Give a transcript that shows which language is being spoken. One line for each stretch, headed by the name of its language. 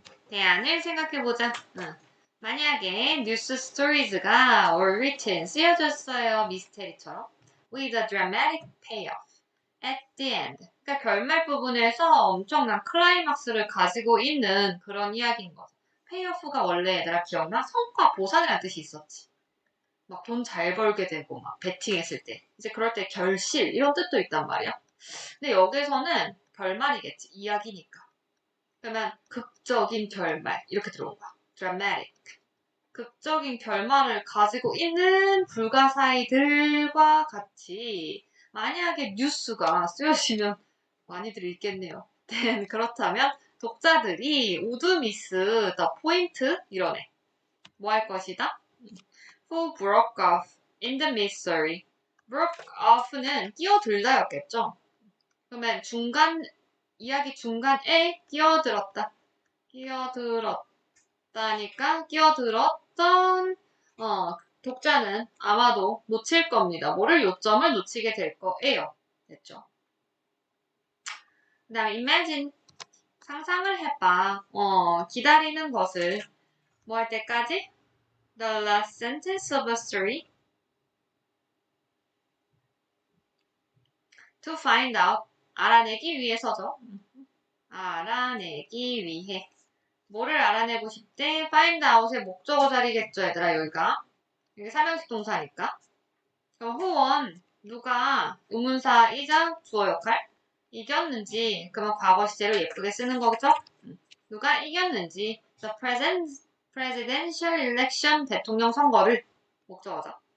Korean: 대안을 생각해보자. 만약에 뉴스 스토리즈가
English: or written
Korean: 쓰여졌어요. 미스테리처럼.
English: With a dramatic payoff at the end.
Korean: 그러니까 결말 부분에서 엄청난 클라이막스를 가지고 있는 그런 이야기인 거죠. 페이오프가 원래 얘들아 기억나? 성과 보상이라는 뜻이 있었지. 막 돈 잘 벌게 되고 막 베팅했을 때 이제 그럴 때 결실 이런 뜻도 있단 말이야. 근데 여기서는 결말이겠지. 이야기니까. 그러면 극적인 결말 이렇게 들어온 거야.
English: dramatic.
Korean: 극적인 결말을 가지고 있는 불가사의들과 같이 만약에 뉴스가 쓰여지면 많이들 읽겠네요. 그렇다면 독자들이
English: would miss the point
Korean: 이러네. 뭐 할 것이다?
English: Who broke off in the mystery.
Korean: broke off는 끼어들다였겠죠. 그러면 이야기 중간에 끼어들었다. 끼어들었다니까 끼어들었던 독자는 아마도 놓칠 겁니다. 뭐를 요점을 놓치게 될 거예요. 됐죠? 그 다음에 imagine 상상을 해봐. 기다리는 것을 뭐 할 때까지?
English: The last sentence of a story to find out
Korean: 알아내기 위해서죠. 알아내기 위해 뭐를 알아내고 싶대? find out의 목적어 자리겠죠, 얘들아, 여기가. 이게 삼형식 동사니까. 그럼
English: who won?
Korean: 누가 의문사이자 주어 역할? 이겼는지 그러면 과거 시제로 예쁘게 쓰는 거죠. 누가 이겼는지
English: the presidential election
Korean: 대통령 선거를 목적어죠.